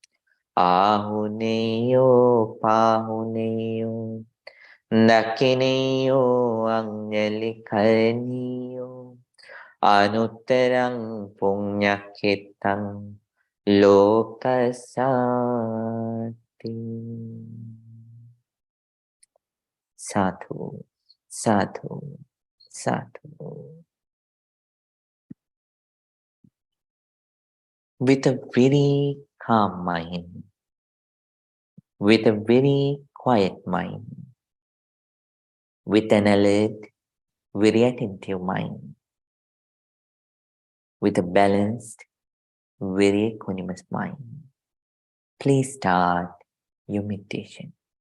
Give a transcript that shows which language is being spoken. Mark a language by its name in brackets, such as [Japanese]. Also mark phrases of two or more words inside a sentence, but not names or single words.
[Pali] Ahuneyo pahuneyo Dakineyo anjalikarneyo Anuttarang punyakittang lokasati. Sadhu, sadhu, sadhu. [English] With a very calm mind, with a very quiet mind, with an alert, very attentive mind, with a balanced, very equanimous mind, please start your meditation.